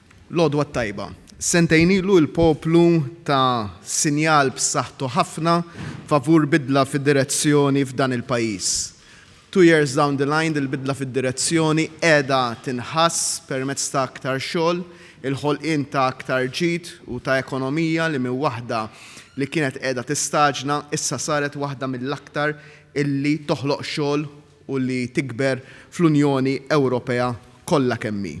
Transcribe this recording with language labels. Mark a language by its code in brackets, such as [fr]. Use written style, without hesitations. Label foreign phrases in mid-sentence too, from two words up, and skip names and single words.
[mt] L-għodwa tajba. Sentejn ilu l-poplu ta' sinjal b'saħħtu ħafna favur bidla fid-direzzjoni f'dan il-pajjiż. [en] 2 years down the line, [mt] il-bidla fid-direzzjoni qiegħda tinħass permezz ta' aktar xogħol, il-ħolqien ta' aktar ġid u ta' ekonomija li minn waħda li kienet qiegħda tistaġna issa saret waħda mill-aktar illi toħloq xogħol u li tikber fl-Unjoni Ewropea kollha kemm hi.